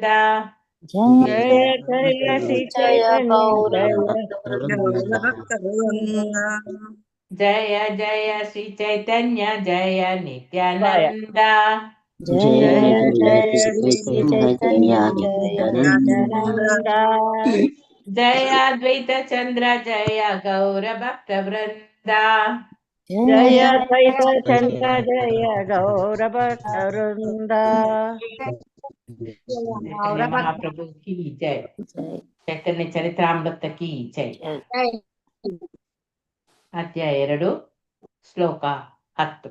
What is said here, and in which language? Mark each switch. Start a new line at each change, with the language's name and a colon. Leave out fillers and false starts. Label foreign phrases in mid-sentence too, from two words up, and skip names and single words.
Sanskrit: जय जय श्री चैतन्य जय गौर भक्तवृंद. जय जय श्री चैतन्य जय नित्यानंद. जय जय श्री चैतन्य जय नित्यानंद. ಜಯ ಅದ್ವೈತ ಚಂದ್ರ ಜಯ ಗೌರ ಭಕ್ತ ವೃಂದ. ಜಯ ದ್ವೈತ ಚಂದ್ರ ಜಯ ಗೌರ ಭಕ್ತ ವೃಂದ.
Hindi: चैतन्य महाप्रभु की जय. चैतन्य चरितामृत की जय.
Kannada: ಅಧ್ಯಾಯ 2 ಶ್ಲೋಕ 10.